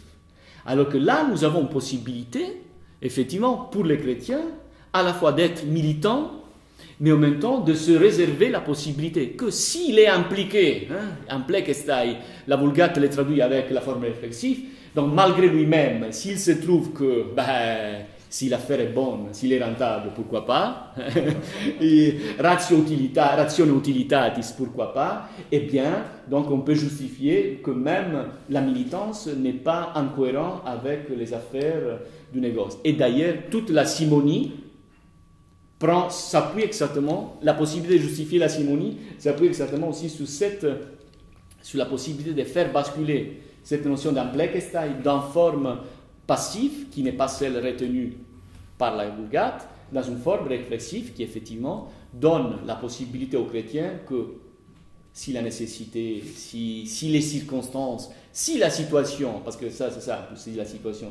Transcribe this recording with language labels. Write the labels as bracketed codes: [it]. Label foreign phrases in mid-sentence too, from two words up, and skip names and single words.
[fr] Alors que là, nous avons une possibilité, effectivement, pour les chrétiens, à la fois d'être militants, mais en même temps de se réserver la possibilité que s'il est impliqué, implekestai, la Vulgate le traduit avec la forme réflexive, donc malgré lui-même, s'il se trouve que, si l'affaire est bonne, s'il est rentable, pourquoi pas, [la] et ratione utilitatis, [fr] pourquoi pas, eh bien, donc on peut justifier que même la militance n'est pas incohérente avec les affaires du négoce. Et d'ailleurs, toute la simonie s'appuie exactement, la possibilité de justifier la simonie s'appuie exactement aussi sur la possibilité de faire basculer cette notion d'amplekestai d'une forme passive, qui n'est pas celle retenue par la Vulgate, dans une forme réflexive qui effectivement donne la possibilité aux chrétiens que si la nécessité, si les circonstances, si la situation, parce que ça, c'est ça, c'est la situation.